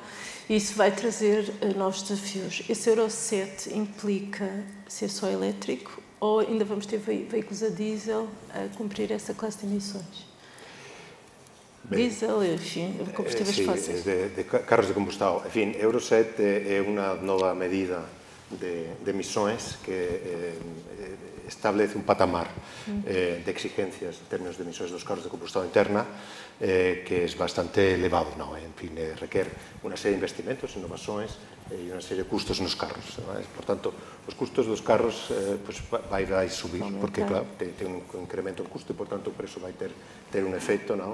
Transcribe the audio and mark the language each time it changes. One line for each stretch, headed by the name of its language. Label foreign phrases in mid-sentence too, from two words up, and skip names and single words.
Portuguese: Isso vai trazer novos desafios. Esse Euro 7 implica ser só elétrico ou ainda vamos ter veículos a diesel a cumprir essa classe de emissões? Diesel, enfim, combustíveis fósseis. De carros de combustão. Enfim, Euro 7 é uma nova medida de emissões
Galician: que establece un patamar de exigencias en términos de emisións dos carros de combustión interna que é bastante elevado, non? En fin, requer unha serie de investimentos, innovações e unha serie de custos nos carros. Por tanto, os custos dos carros vai subir, porque, claro, ten un incremento de custo e, por tanto, o preço vai ter un efecto, non?